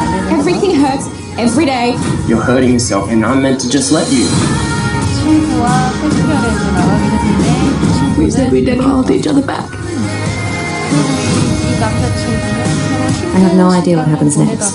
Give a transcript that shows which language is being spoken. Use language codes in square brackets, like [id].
[en] Everything hurts every day. You're hurting yourself, and I'm meant to just let you. [ko] 친구와 페스티벌에서 나가게 됐는데 [en] We said we'd never hold each other back. [ko] 이 남자친구는 서로 [en] I have no idea what happens next.